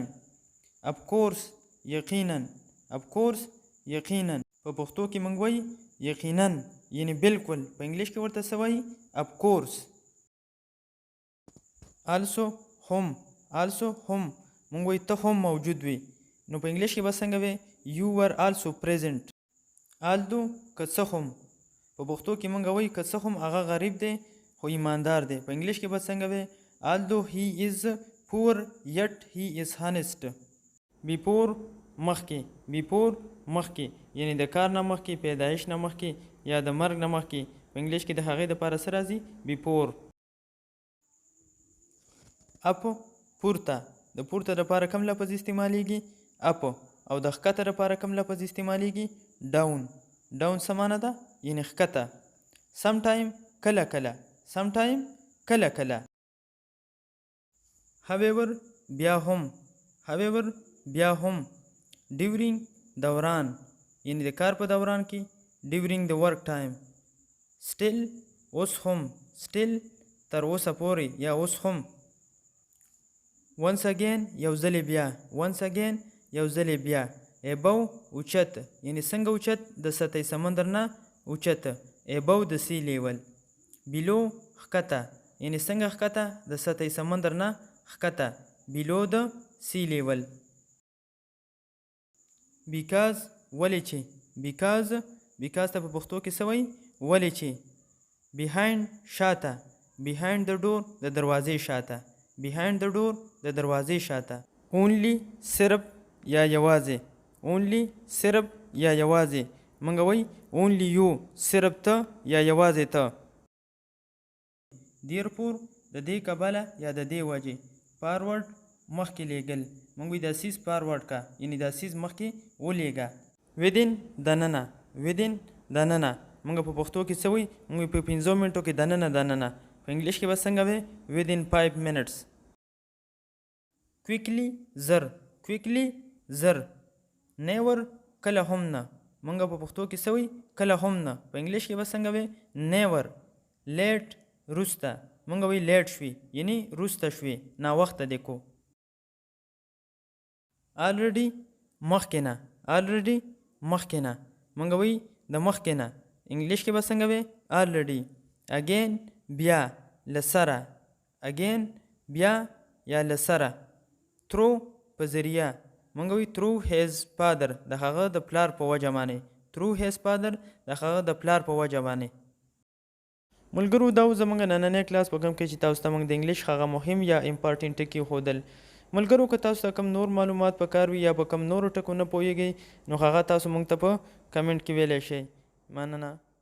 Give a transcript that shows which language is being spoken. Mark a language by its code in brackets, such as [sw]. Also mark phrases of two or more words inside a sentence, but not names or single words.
[en] of course [ps] یقینا، [en] of course [ps] یقینا، په پښتو کې موږ وایي یقینا، یعنی بالکل، په انګلیش کې ورته څه وایي؟ [en] of course. [ps] also هم، also هم، موږ وایي ته هم موجود وي، نو په انګلیش کې به څنګه وي؟ [en] you were also present. [ps] although که څه هم، په پښتو کې موږ وایي که څه هم هغه غریب دی خو ایماندار دی، په انګلیش کې به څنګه وي؟ [en] although he is poor yet he is honest. [ps] before مخکې، before مخکې، یعنی د کار نه مخکې، پیدایش نه مخکې یا د مرګ نه مخکې، په انګلیش کې د هغې دپاره څه راځي؟ before. اپ پورته، د پورته دپاره کوم لفظ استعمالیږي؟ اپ. او د ښکته دپاره کوم لفظ استعمالیږي؟ ډاون. ډاون څه معنی ده؟ یعنی ښکته. [en] some time [ps] کله کله، [en] some time [ps] کله کله. however بیا هم، however بیا هم. ډیورینګ دوران، یعنی د کار په دوران کې، ډیورینګ د [en] work time. [ps] سټیل اوس هم، سټیل تر اوسه پورې یا اوس هم. [en] once again [ps] یو ځلې بیا، [en] once again [ps] یو ځلې بیا. above اوچت، یعنی څنګه اوچت؟ د سطح سمندر نه اوچت، above د [en] sea level. [ps] below ښکته، یعنی څنګه ښکته؟ د سطح سمندر نه ښکته، below د [en] sea level. [ps] because ولې چې، because، because ته په پښتو کې څه وایي؟ ولې چې. behind شاته، [en] behind the door [ps] د دروازې شاته، [en] behind the door [ps] د دروازې شاته. only صرف یا یوازې، only صرف یا یوازې، موږ وایي [en] only you [ps] صرف ته یا یوازې ته. therefore د دې کبله یا د دې وجې. فارورډ مخکې لیږل، موږ وایي دا [en] case forward [ps] کا، یعنی دا سیز مخکې ولیږه. within دننه، within دننه، موږ په پښتو کې څه وایي؟ موږ په 5 منټو کې دننه دننه، په انګلیش کې به څنګه وي؟ [en] within 5 minutes. [ps] کویکلی زر، کویکلی زر. نیور کله هم نه، موږ په پښتو کې څه وایي؟ کله هم نه، په انګلیش کې به څنګه وي؟ نیور. لیټ وروسته، موږ وایي لیټ شوي، یعنی وروسته شوي، ناوخته دی کو. already مخکې نه، already مخکې نه، موږ وایي د مخکې نه، انګلیش کې به څنګه وي؟ already. again بیا، له سره، again بیا، یا له سره. through په ذریعه موږ وی [en] through his father [ps] د هغه د پلار په وجه باندې. [en] through his father [ps] د هغه د پلار په وجه باندې. ملګرو دا زموږ نننی کلاس په کوم کې چې تاسو ته موږ د انګلیش هغه مهم یا امپارټنټ ټکي ښودل. ملګرو که تاسو ته کوم نور معلومات پکار وي یا په کوم نورو ټکو نه پوهیږئ نو هغه تاسو موږ ته په کمنټ کې ویلی شئ.